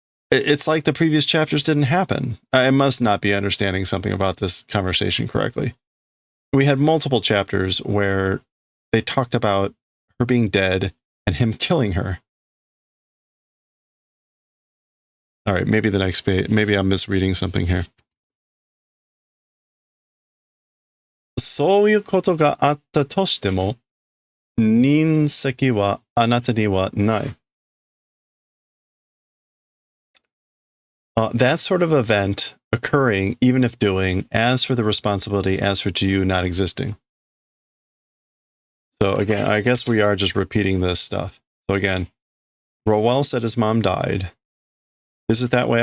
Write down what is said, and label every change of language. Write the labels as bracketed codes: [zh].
[en] It's like the previous chapters didn't happen. I must not be understanding something about this conversation correctly. We had multiple chapters where they talked about her being dead and him killing her. All right, maybe the next page. Maybe I'm misreading something here. [ja] そういうことがあったとしても、認識はあなたにはない。 [en] That sort of event occurring, even if doing, as for the responsibility, as for to you not existing. So again, I guess we are just repeating this stuff. So again, Rowell said his mom died. Is it that way?